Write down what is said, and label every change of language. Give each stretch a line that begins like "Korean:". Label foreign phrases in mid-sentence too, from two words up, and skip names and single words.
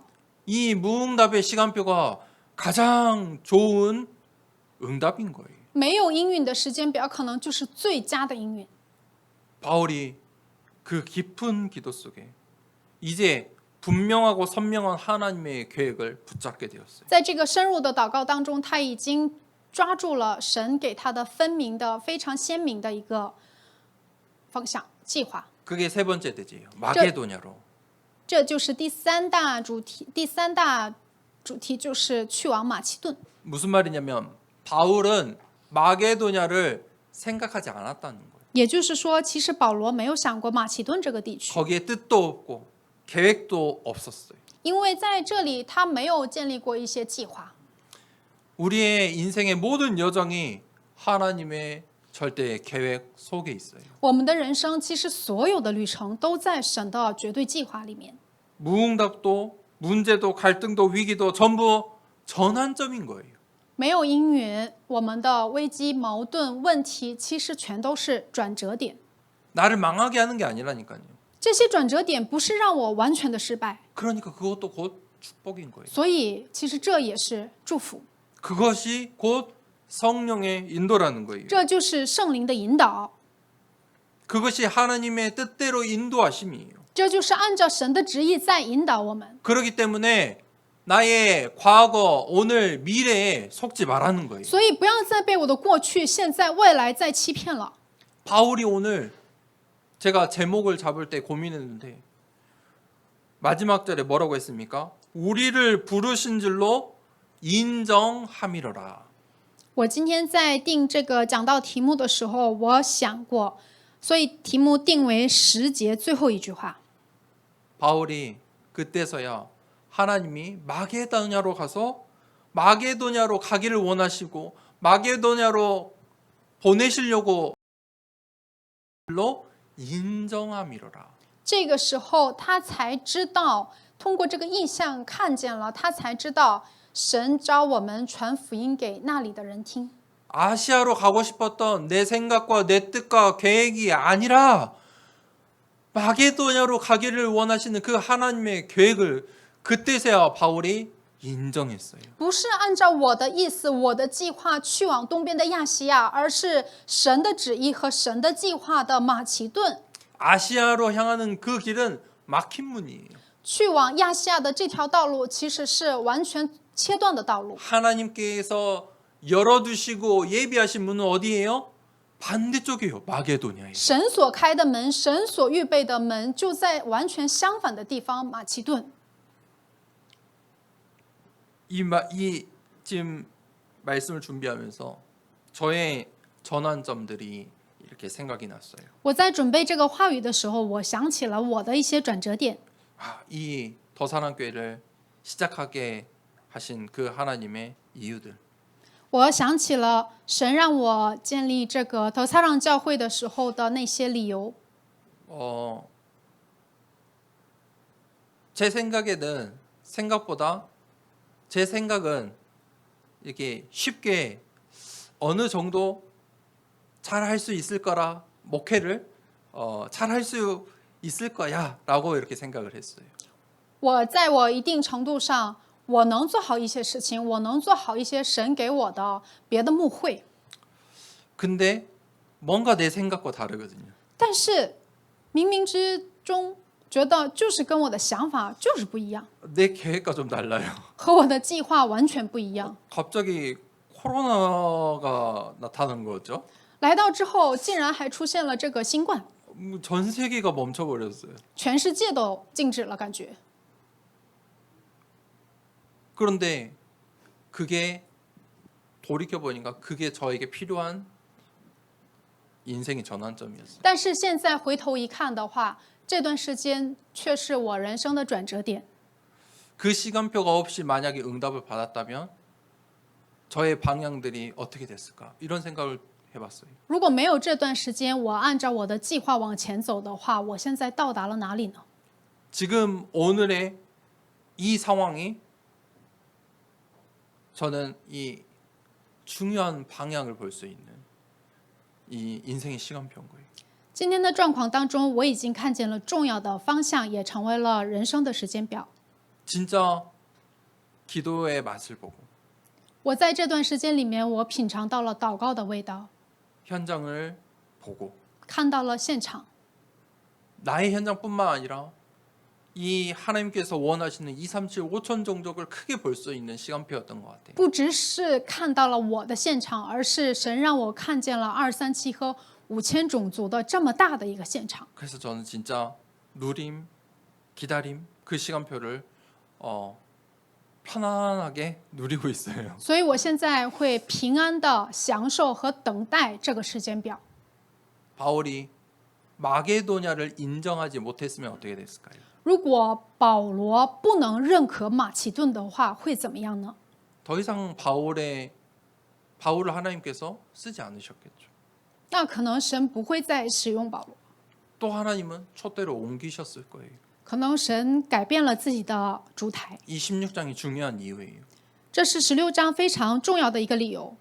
Korean: 이 무응답의 시간표가 가장 좋은 응답인 거예요.
Chinese: 没有应允的时间表，可能就是最佳的应允。
Korean: 바울이 그 깊은 기도 속에 이제 분명하고 선명한 하나님의 계획을 붙잡게 되었어요.
Chinese: 在这个深入的祷告当中，他已经抓住了神给他的分明的、非常鲜明的一个方向计划。
Korean: 그게 세 번째 대지예요. 마게도냐로.
Chinese: 这就是第三大主题。第三大主题就是去往马其顿。
Korean: 무슨 말이냐면 바울은 마게도냐를 생각하지 않았다는 거예요.
Chinese: 也就是说，其实保罗没有想过马其顿这个地区，
Korean: 거기에 뜻도 없고 계획도 없었어요.
Chinese: 因为在这里他没有建立过一些计划。
Korean: 우리의 인생의 모든 여정이 하나님의 절대 계획 속에 있어요.
Chinese: 我们的人生其实所有的旅程都在神的绝对计划里面。
Korean: 무응답도 문제도 갈등도 위기도 전부 전환점인 거예요.
Chinese: 没有应允，我们的危机、矛盾、问题，其实全都是转折点。
Korean: 나를 망하게 하는 게 아니라니까요.
Chinese: 这些转折点不是让我完全的失败，
Korean: 그러니까 그것도 곧 축복인 거예요.
Chinese: 所以其实这也是祝福，
Korean: 그것이 곧 성령의 인도라는 거예요.
Chinese: 这就是圣灵的引导，
Korean: 그것이 하나님의 뜻대로 인도하심이에요.
Chinese: 这就是按照神的旨意在引导我们。
Korean: 그렇기 때문에 나의 과거, 오늘, 미래에 속지 말라는 거예요.
Chinese: 所以不要再被我的过去、现在、未来再欺骗了。
Korean: 바울이 오늘 제가 제목을 잡을 때 고민했는데 마지막 절에 뭐라고 했습니까? 우리를 부르신 줄로 인정함이로라.
Chinese: 我今天在定这个讲道题目的时候，我想过，所以题目定为10节最后一句话。
Korean: 바울이 그때서야 하나님이 마게도냐로 가서 마게도냐로 가기를 원하시고 마게도냐로 보내시려고 인정함이로라.
Chinese: 这个时候他才知道通过这个意象看见了，他才知道神召我们传福音给那里的人听。
Korean: 아시아로 가고 싶었던 내 생각과 내 뜻과 계획이 아니라 마게도냐로 가기를 원하시는 그 하나님의 계획을 그때서야 바울이 인정했어요.
Chinese: 不是按照我的意思、我的计划去往东边的亚细亚，而是神的旨意和神的计划的马其顿。
Korean: 아시아로 향하는 그 길은 막힌 문이에요.
Chinese: 去往亚细亚的这条道路其实是完全切断的道路。
Korean: 하나님께서 열어두시고 예비하신 문은 어디예요? 반대쪽이에요. 마게도냐예요.
Chinese: 神所开的门，神所预备的门，就在完全相反的地方，马其顿。
Korean: 이 지금 말씀을 준비하면서 저의 전환점들이 이렇게 생각이 났어요.
Chinese: 我在准备这个话语的时候，我想起了我的一些转折点。
Korean: 이 더사랑교회를 시작하게 하신 그 하나님의 이유들.
Chinese: 我想起了神让我建立这个投撒让教会的时候的那些理由。
Korean: 제 생각에는 생각보다 제 생각은 이렇게 쉽게 어느 정도 잘 할 수 있을 거라 목회를 잘 할 수 있을 거야라고 이렇게 생각을 했어요.
Chinese: 我在我一定程度上，我能做好一些事情，我能做好一些神给我的别的牧会。
Korean: 근데 뭔가 내 생각과 다르거든요.
Chinese: 但是冥冥之中觉得就是跟我的想法就是不一样，
Korean: 내 계획과 좀 달라요.
Chinese: 和我的计划完全不一样。
Korean: 갑자기 코로나가 나타난 거죠.
Chinese: 来到之后，竟然还出现了这个新冠，
Korean: 전 세계가 멈춰버렸어요.
Chinese: 全世界都静止了，感觉。
Korean: 그런데 그게 돌이켜 보니까 그게 저에게 필요한 인생의 전환점이었어요.
Chinese: 但是现在回头一看的话，这段时间却是我人生的转折点。
Korean: 그 시간표가 없이 만약에 응답을 받았다면 저의 방향들이 어떻게 됐을까? 이런 생각을 해봤어요.
Chinese: 如果没有这段时间，我按照我的计划往前走的话，我现在到达了哪里呢？
Korean: 지금 오늘의 이 상황이 저는 이 중요한 방향을 볼 수 있는 이 인생의 시간표인 거예요.
Chinese: 今天的状况当中，我已经看见了重要的方向，也成为了人生的时间表。
Korean: 진짜 기도의 맛을 보고
Chinese: 我在这段时间里面，我品尝到了祷告的味道，
Korean: 현장을 보고
Chinese: 看到了现场。
Korean: 나의 현장뿐만 아니라 이 하나님께서 원하시는 237, 5천 종족을 크게 볼 수 있는 시간표였던 것 같아요.
Chinese: 不只是看到了我的现场，而是神让我看见了237和5000种族的这么大的一个现场。
Korean: 그래서 저는 진짜 누림, 기다림 그 시간표를 편안하게 누리고 있어요.
Chinese: 所以我现在会平安的享受和等待这个时间表。
Korean: 바울이 마게도냐를 인정하지 못했으면 어떻게 됐을까요?
Chinese: 如果保罗不能认可马其顿的话，会怎么样呢？
Korean: 더 이상 바울을 하나님께서 쓰지 않으셨겠죠.
Chinese: 那可能神不会再使用保罗，
Korean: 또 하나님은 촛대로 옮기셨을 거예요.
Chinese: 可能神改变了自己的主台。
Korean: 이 16장이 중요한 이유예요.
Chinese: 这是16章非常重要的一个理由。